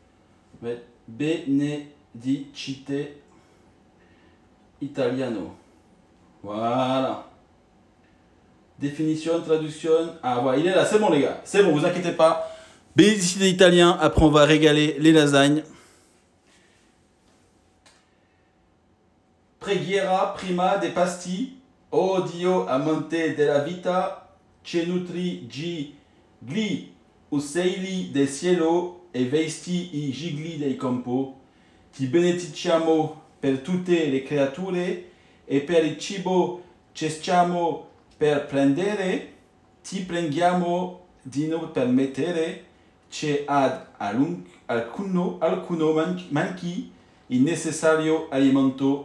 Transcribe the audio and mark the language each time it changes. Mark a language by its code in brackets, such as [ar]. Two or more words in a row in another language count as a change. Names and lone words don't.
[it] Benedicite Italiano. [fr] Voilà. Définition, traduction. Ah voilà, il est là, c'est bon les gars. C'est bon, vous inquiétez pas. Bénédicité italien, après on va régaler les lasagnes. [it] Preghiera prima dei pasti, o Dio amante della vita, ce nutri gli uccelli del cielo e vesti i gigli del campo. Ti benediciamo per tutte le creature e per il cibo che stiamo per prendere. Ti preghiamo di non permettere che ad alcuno manchi il necessario alimento.